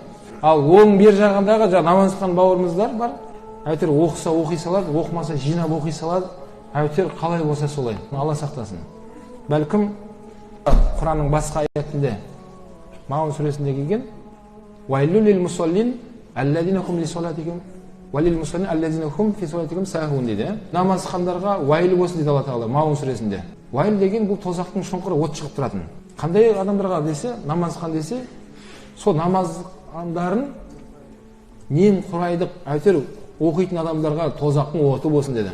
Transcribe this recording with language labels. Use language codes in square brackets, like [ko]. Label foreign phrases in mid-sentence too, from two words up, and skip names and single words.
[kk] Ал оның бер жағындағы намаз оқыған бауырымыздар бар. Әйтеуір оқыса оқи салады, оқымаса жинап оқи салады. Әйтеуір қалай болса солай. Алла сақтасын. Бәлкім Құранның басқа аятында Маун сүресінде келген [ar] ويل لل مصلين الذين هم لصلاتهم ولل مصلين الذين هم في صلاتهم ساهون [kk] дейді. Намазхандарға уайлы болсын дейді Алла Тағала Маун сүресінде. Уайль деген бұл тозақтың шұңқыры от шығып тұратын. Қандай адамдарға десе, намазхан десе, сол намаздарын немқұрайды әйтеуір оқитын адамдарға тозақтың оты болсын деді.